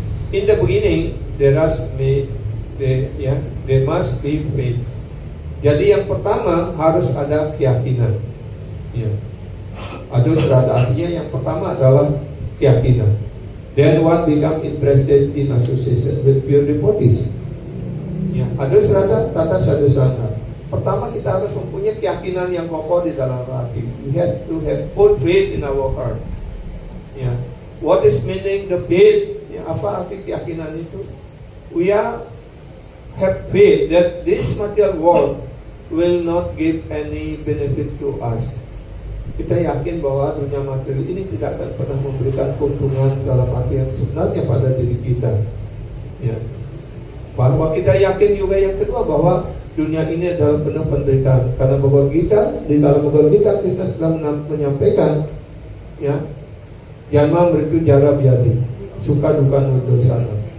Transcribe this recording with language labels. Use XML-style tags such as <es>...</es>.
<en>In the beginning there must be faith.</en> <id>Jadi yang pertama harus ada keyakinan. Ya. Adus rada artinya yang pertama adalah keyakinan.</id> <en>Then one become interested in association with pure devotees. Ya.</en> <id>Adus rada tata sadhusana. Pertama kita harus mempunyai keyakinan yang kokoh di dalam hati.</id> <en>We have to have full faith in our heart. Ya. What is meaning the faith?</en> <id>Ya, apa arti keyakinan itu?</id> <en>We have faith that this material world will not give any benefit to us.</en> <id>Kita yakin bahwa dunia materi ini tidak akan pernah memberikan keuntungan dalam arti yang sebenarnya pada diri kita. Ya. Bahwa kita yakin juga yang kedua bahwa dunia ini adalah penuh penderitaan. Karena di dalam Bhagavad Gita kita sedang menyampaikan, ya, Janma Mritu Jara Vyadi, suka duka nudosana.</id>